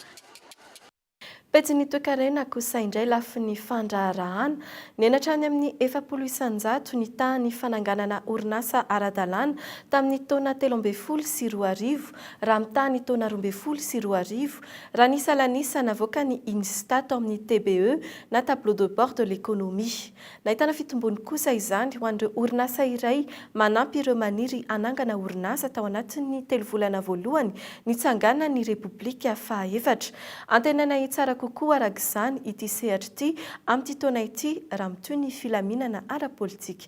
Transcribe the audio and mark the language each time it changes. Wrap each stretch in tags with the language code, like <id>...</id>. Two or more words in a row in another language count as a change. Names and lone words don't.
<mg>Petsy ny toekarena kosa indray lafi ny fandraharahana ny hatrany amin'ny 700 isan-jato ny tany fananganana orinasa ara-dalàna tamin'ny taona 13 sy 14 raha mitany taona 12 sy 14 raha ny salanisa navoaka ny Instat amin'ny TBE na</mg> <fr>tableau de bord de l'Economie.</fr> <mg>Nahitana fitombony kosa izany ho an'ireo orinasa iray manampy ireo maniry anangana orinasa tao anatin'ny 3 volana voalohany ny tsangana ny Repoblika faha-efatra. Antenana itsara kokoa arak'izany ity sehatra ity amin'ity taona ity raha mitoy ny filaminana ara-politika.</mg>